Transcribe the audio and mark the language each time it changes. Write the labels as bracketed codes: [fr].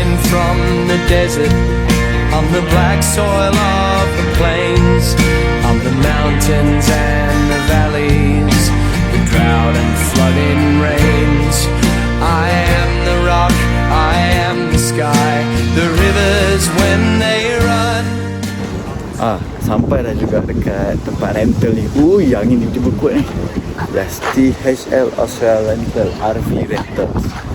[en] From the desert, on the black soil of the plains, on the mountains and the valleys, the drought and flooding rains. I am the rock, I am the sky, the rivers when they run. [ms] Sampai dah juga dekat tempat rental ni. Angin tiba-tiba kuat ni. [en] That's THL Australia Rental, RV Rentals.